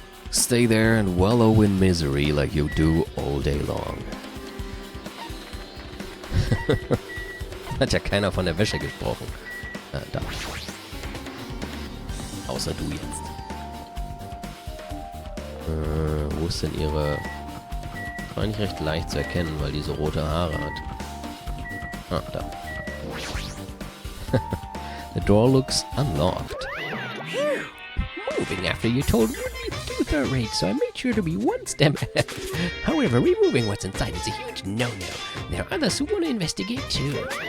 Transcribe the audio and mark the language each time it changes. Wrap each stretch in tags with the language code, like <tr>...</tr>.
<en>Stay there and wallow in misery like you do all day long.</en> <de>Hat ja keiner von der Wäsche gesprochen. Da. Außer du jetzt. Wo ist denn ihre... War nicht recht leicht zu erkennen, weil die so rote Haare hat. Ah, da.</de> <en>The door looks unlocked. Moving after you told me to do third rate, so I made sure to be one step ahead. However, removing what's inside is a huge no-no. There are others who want to investigate too.</en>